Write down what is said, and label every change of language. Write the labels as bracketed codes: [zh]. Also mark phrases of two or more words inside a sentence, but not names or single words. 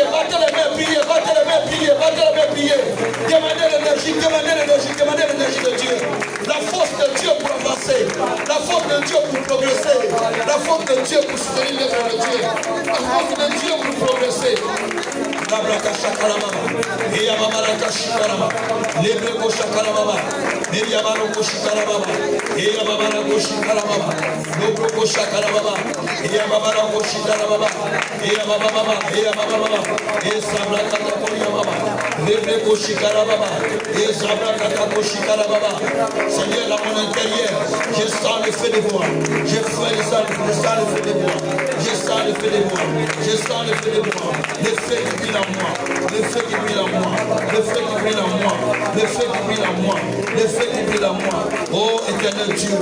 [fr] Battez les mains, priez. Demandez l'énergie de Dieu. La force de Dieu pour avancer. La force de Dieu pour progresser. La force de Dieu pour soutenir l'œuvre de Dieu. La force de Dieu pour progresser. La braka shakarababa. Et yababaraka shikaraba. Lebreko shakarababa. Et yabaroko shikarababa. Et yababarako shikarababa. Lobroko shakarababa. Et yababarako shikarababa. Et yabababa. Et sabraka takoyababa. Lebreko shikarababa. Et sabraka takoyikarababa. Seigneur, à mon intérieur, je sens le feu de bois. Je sens le feu de bois. Le feu qui brille en moi. Oh éternel Dieu.